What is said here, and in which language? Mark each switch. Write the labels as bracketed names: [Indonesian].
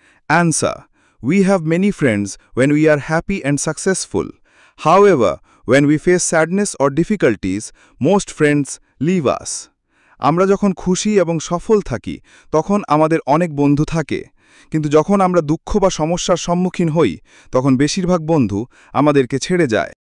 [English] Answer. We have many friends when we are happy and successful. However, when we face sadness or difficulties, most friends leave us. [Bangla] আমরা যখন খুশি এবং সফল থাকি তখন আমাদের অনেক বন্ধু থাকে, কিন্তু যখন আমরা দুঃখ বা সমস্যার সম্মুখীন হই তখন বেশিরভাগ বন্ধু আমাদেরকে ছেড়ে যায়।